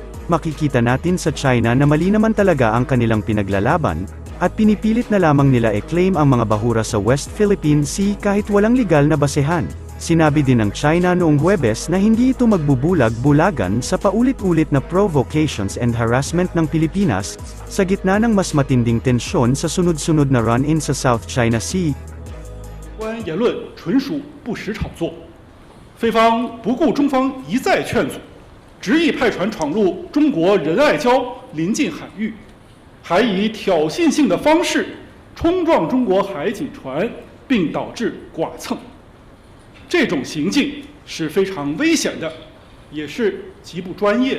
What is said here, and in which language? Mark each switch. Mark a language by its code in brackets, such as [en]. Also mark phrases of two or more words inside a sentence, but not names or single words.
[tl] Makikita natin sa China na mali naman talaga ang kanilang pinaglalaban, at pinipilit na lamang nila i-claim ang mga bahura sa West Philippine Sea kahit walang legal na basehan. Sinabi din ng China noong Huwebes na hindi ito magbubulag-bulagan sa paulit-ulit na [en] provocations and harassment [tl] ng Pilipinas, sa gitna ng mas matinding tensyon sa sunod-sunod na run-in sa South China Sea. [zh] 关言论纯属不实炒作，非方不顾中方一再劝阻，执意派船闯入中国仁爱礁临近海域。还以挑衅性的方式冲撞中国海警船，并导致剐蹭，这种行径是非常危险的，也是极不专业的。